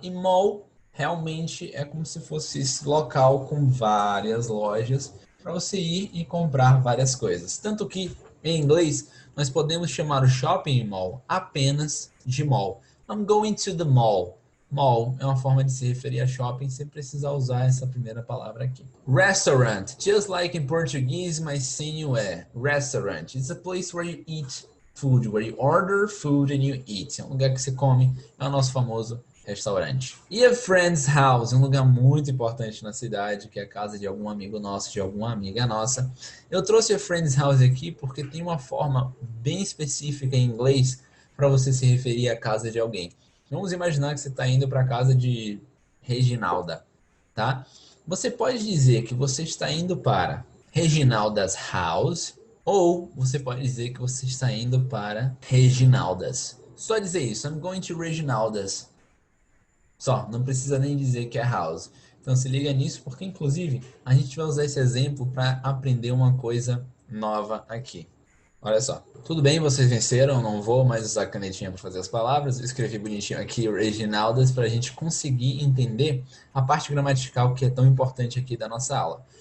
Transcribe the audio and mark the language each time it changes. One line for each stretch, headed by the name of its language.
Portuguese: E mall realmente é como se fosse esse local com várias lojas para você ir e comprar várias coisas. Tanto que, em inglês, nós podemos chamar o shopping mall apenas de mall.
English: I'm going to the mall.
Portuguese: Mall é uma forma de se referir a shopping sem precisar usar essa primeira palavra aqui.
English: Restaurant, just like in Portuguese,
Portuguese: mas sem o E.
English: Restaurant, it's a place where you eat food, where you order food and you eat.
Portuguese: É um lugar que você come, é o nosso famoso restaurante. E a friend's house, um lugar muito importante na cidade, que é a casa de algum amigo nosso, de alguma amiga nossa. Eu trouxe a friend's house aqui porque tem uma forma bem específica em inglês para você se referir à casa de alguém. Vamos imaginar que você está indo para a casa de Reginalda, tá? Você pode dizer que você está indo para Reginalda's house ou você pode dizer que você está indo para Reginalda's. Só dizer isso,
English: I'm going to Reginalda's.
Portuguese: Só, não precisa nem dizer que é house. Então se liga nisso, porque inclusive a gente vai usar esse exemplo para aprender uma coisa nova aqui. Olha só. Tudo bem, vocês venceram, não vou mais usar canetinha para fazer as palavras. Eu escrevi bonitinho aqui Reginaldas para a gente conseguir entender a parte gramatical que é tão importante aqui da nossa aula.